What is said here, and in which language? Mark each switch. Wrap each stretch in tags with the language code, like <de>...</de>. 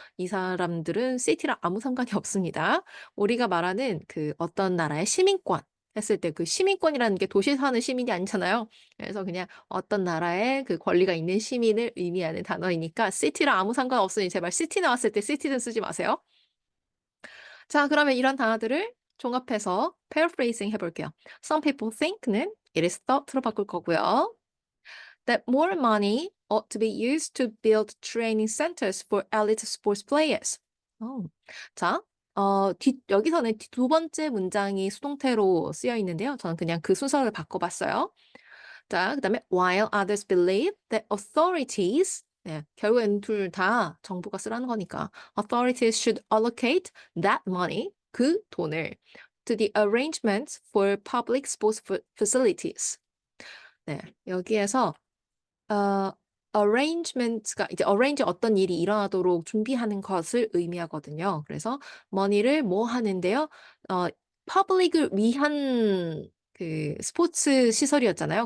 <ko>이 사람들은 city랑 아무 상관이 없습니다. 우리가 말하는 그 어떤 나라의 시민권 했을 때 그 시민권이라는 게 도시에 사는 시민이 아니잖아요. 그래서 그냥 어떤 나라에 그 권리가 있는 시민을 의미하는 단어이니까 city랑 아무 상관없으니 제발 city 나왔을 때 citizen 쓰지 마세요. 자, 그러면 이런 단어들을 종합해서 paraphrasing 해 볼게요.</ko> <en>Some people think는 it is thought로</en> <ko>바꿀 거고요.</ko> <en>That more money ought to be used to build training centers for elite sports players. 어.</en> <ko>자, 여기서는 두 번째 문장이 수동태로 쓰여 있는데요. 저는 그냥 그 순서를 바꿔 봤어요. 자, 그다음에</ko> <en>while others believe that authorities</en> <ko>네, 결국엔 둘 다 정부가 쓰라는 거니까</ko> <en>authorities should allocate that money</en> <ko>그 돈을</ko> <en>to the arrangements for public sports facilities.</en> <ko>네, 여기에서 어 arrangement가 이제 arrange 어떤 일이 일어나도록 준비하는 것을 의미하거든요. 그래서 money를 뭐 하는데요. public을 위한 그 스포츠 시설이었잖아요.</ko>